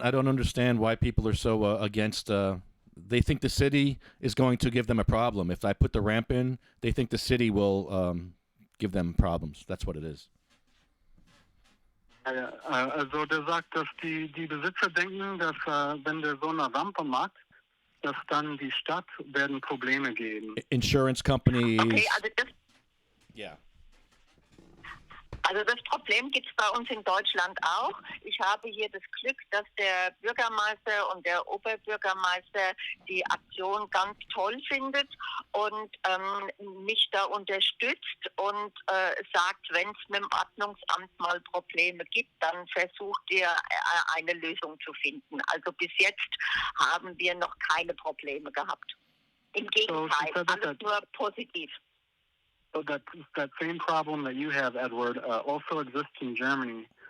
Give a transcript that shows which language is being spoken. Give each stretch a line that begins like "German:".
English: I don't understand why people are so against. They think the city is going to give them a problem. If I put the ramp in, they think the city will give them problems. That's what it is.
German: Also der sagt, dass die Besitzer denken, dass wenn der so eine Rampe macht, dass dann die Stadt werden Probleme geben.
English: Insurance companies.
German: Okay, also das.
English: Yeah.
German: Also das Problem gibt es bei uns in Deutschland auch. Ich habe hier das Glück, dass der Bürgermeister und der Oberbürgermeister die Aktion ganz toll findet und mich da unterstützt und sagt, wenn es mit dem Ordnungsamt mal Probleme gibt, dann versucht ihr eine Lösung zu finden. Also bis jetzt haben wir noch keine Probleme gehabt. Im Gegenteil, alles nur positiv.
English: So that same problem that you have, Edward, also exists in Germany.